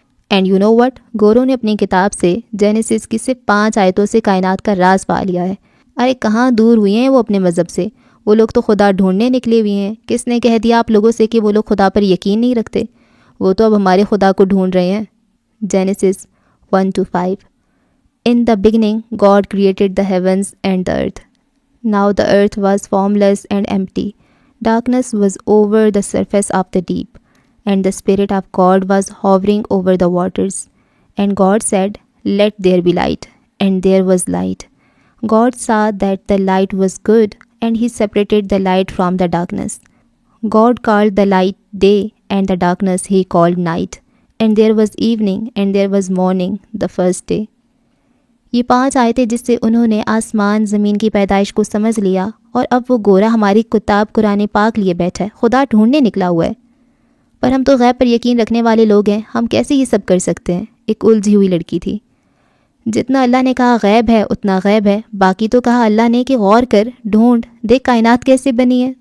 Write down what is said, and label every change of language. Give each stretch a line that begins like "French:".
English: and you know what,
Urdu: گوروں نے اپنی کتاب سے جینیسس کی صرف 5 آیتوں سے کائنات کا راز پا لیا ہے. ارے کہاں دور ہوئے ہیں وہ اپنے مذہب سے. وہ لوگ تو خدا ڈھونڈنے نکلے ہوئے ہیں. کس نے کہہ دیا آپ لوگوں سے کہ وہ لوگ خدا پر یقین نہیں رکھتے؟ وہ تو اب ہمارے خدا کو ڈھونڈ رہے ہیں. Genesis 1-5.
English: In the beginning God created the heavens and the earth. Now the earth was formless and empty. Darkness was over the surface of the deep, and the Spirit of God was hovering over the waters. And God said, Let there be light. And there was light. God saw that the light was good, and He separated the light from the darkness. God called the light day, and the darkness He called night. And there was evening, and there was morning, the first day.
Urdu: یہ 5 آیتیں جس سے انہوں نے آسمان زمین کی پیدائش کو سمجھ لیا, اور اب وہ گورا ہماری کتاب قرآن پاک لیے بیٹھا ہے, خدا ڈھونڈنے نکلا ہوا ہے. پر ہم تو غیب پر یقین رکھنے والے لوگ ہیں, ہم کیسے یہ سب کر سکتے ہیں؟ ایک الجھی ہوئی لڑکی تھی. جتنا اللہ نے کہا غیب ہے اتنا غیب ہے. باقی تو کہا اللہ نے کہ غور کر, ڈھونڈ دیکھ کائنات کیسے بنی ہے.